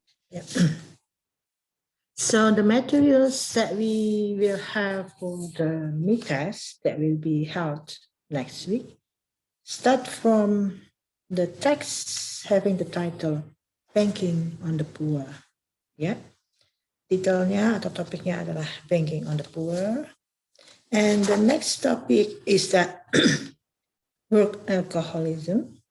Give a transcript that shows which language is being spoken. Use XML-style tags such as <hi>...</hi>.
<en>Yeah. So the materials that we will have for the MITAS that will be held next week start from the text having the title Banking on the Poor.</en> <id>Ya, titelnya atau topiknya adalah Banking on the Poor.</id> <en>And the next topic is that workaholicism.</en>